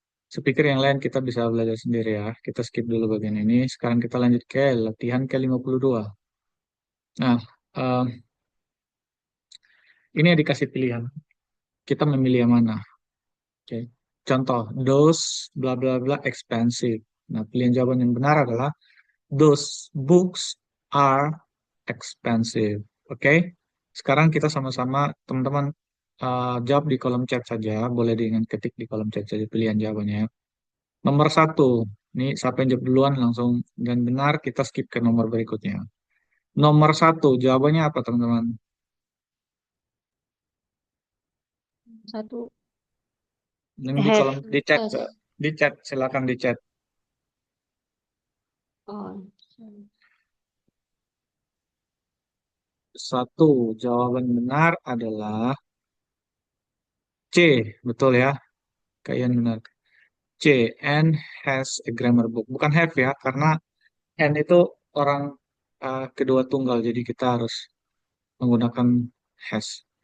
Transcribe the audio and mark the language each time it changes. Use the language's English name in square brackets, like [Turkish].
[Indonesian] Sepikir yang lain kita bisa belajar sendiri ya. Kita skip dulu bagian ini. Sekarang kita lanjut ke latihan ke-52. Nah, ini dikasih pilihan. Kita memilih yang mana? Oke. Contoh, [English] those bla bla bla expensive. [Indonesian] Nah, pilihan jawaban yang benar adalah [English] those books are expensive. [Indonesian] Oke. Sekarang kita sama-sama teman-teman jawab di kolom chat saja. Boleh dengan ketik di kolom chat saja pilihan jawabannya. Nomor 1. Ini siapa yang jawab duluan langsung dan benar kita skip ke nomor berikutnya. Nomor 1, jawabannya apa teman-teman? 1, Yang di kolom di chat, silakan di chat. Oh. Satu, jawaban benar adalah C, betul ya. Kalian benar. [English] C, Anne has a grammar book. [Indonesian] Bukan have ya, karena Anne itu orang kedua tunggal, jadi kita harus menggunakan has.